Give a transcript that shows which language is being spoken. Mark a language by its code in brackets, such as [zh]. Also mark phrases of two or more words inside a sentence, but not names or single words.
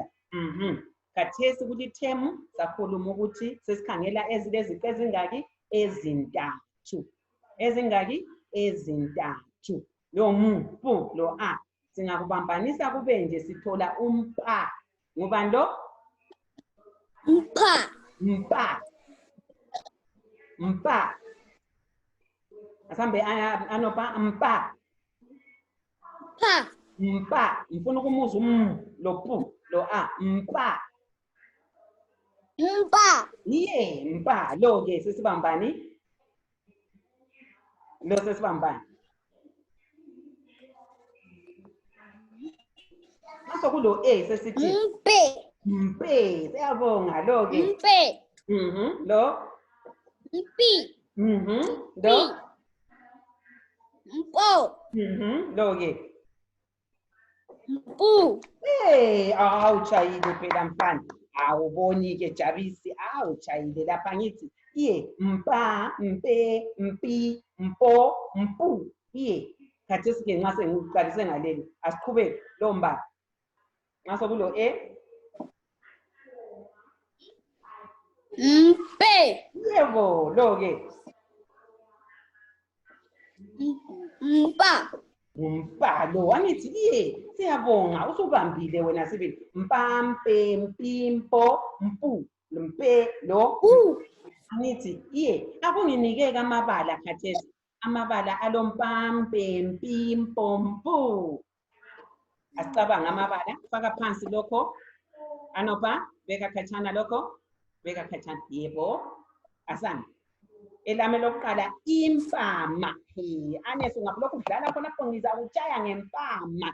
[nd] Khathesi kulithemu sakhuluma ukuthi sesikhangela ezileziqa ezingaki? Ezintathu. Ezingaki? Ezintathu. Lo M, P, lo A. Singakubambanisa kube nje sithola umpa. Ngubani lo? Umpa. Mpa. Mpa. Asambe anopa mpa. Pa. Mpa. Ngifuna ukumuzwa lo pu lo a mpa. Mpa. Mpa. Lo ke sesibambani? Lo sesibambani. Mase kulo sesithi Mpe. mpe. Siyabonga lo ke. Mpe. Lo. Mpi. Lo. Mpo. Lo ke. Mpu. Awuchayile phela mfana. Awuboni-ke Jabisi, awuchayile lapha ngithi. Mpa, mpe, mpi, mpo, mpu. Khathesi-ke nxa sengiqalise ngaleli. Asiqhubeke lo mbala. Nxa sokulo Mpe. Yebo, lo-ke. Mpa. Umbhalo angithi siyabonga usubambile wena sibili. Mpa, mpe, mpi, mpo, mpu, mpe, lo. Angithi akunginike amabala khathesi. Amabala alo mpa, mpe, mpi, mpo, mpu. Asicabanga amabala. Faka phansi lokho. Anopa, beka khatshana lokho. Beka khatshana. Yebo. Asana. Elame lokuqala impama. Anesu ngapha udlala khona lapho ngizakutshaya ngempama.